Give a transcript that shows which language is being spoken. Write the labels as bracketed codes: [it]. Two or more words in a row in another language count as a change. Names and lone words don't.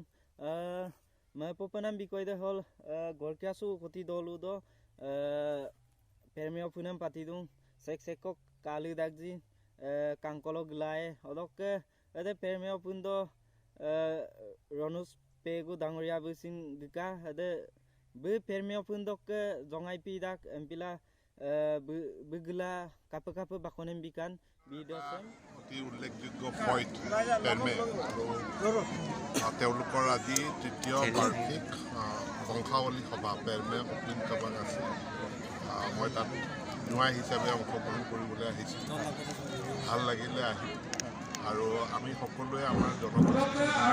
[mrg] me popenam bikoi de hol gorkiasu koti dolu do permio punam patidung sekok kali dagji kangkolo glai odok ade permio pundo ronus pegu dangoria busin gika ade be permio pundok ke jongai pidak empila begela kape bakonem bikan video sem [as] অতি উল্লেখযোগ্য ফইট পেৰমে আৰু তেওঁলোকৰ আজি তৃতীয় বাৰ্ষিক বংশাৱলী সভা পেৰমে অপিন কাবাক আছে মই তাত জোঁৱাই হিচাপে অংশগ্ৰহণ কৰিবলৈ আহিছোঁ ভাল লাগিলে আহি আৰু আমি সকলোৱে আমাৰ জনগোষ্ঠীৰ